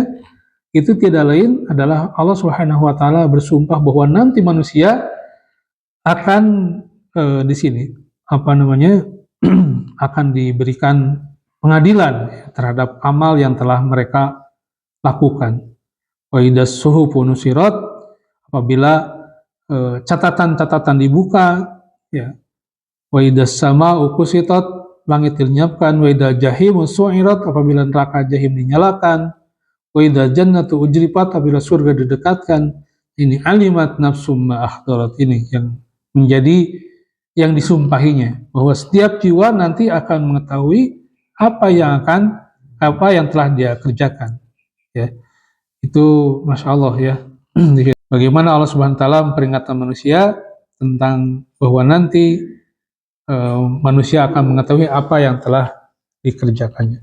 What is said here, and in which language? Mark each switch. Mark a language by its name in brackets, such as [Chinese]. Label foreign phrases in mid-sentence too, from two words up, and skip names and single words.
[Indonesian] Itu tidak lain adalah Allah [Arabic] سبحانه وتعالى [Indonesian] bersumpah bahwa nanti manusia akan di sini akan diberikan pengadilan terhadap amal yang telah mereka lakukan. [Arabic] وإذا الصحف نشرت, [Indonesian] apabila catatan-catatan dibuka, ya. [Arabic] وإذا السماء كشطت, [Indonesian] langit dilenyapkan. [Arabic] وإذا الجحيم سعرت, [Indonesian] apabila neraka jahim dinyalakan. [Arabic] وإذا الجنة أزلفت, [Indonesian] apabila surga didekatkan. [Arabic] Ini علمت نفس ما أحضرت, [Indonesian] ini yang menjadi yang disumpahinya, bahwa setiap jiwa nanti akan mengetahui apa yang telah dia kerjakan. Ya, itu [Arabic] ما شاء الله [Indonesian] ya. Bagaimana Allah [Arabic] سبحانه وتعالى [Indonesian] memperingatkan manusia tentang bahwa nanti manusia akan mengetahui apa yang telah dikerjakannya.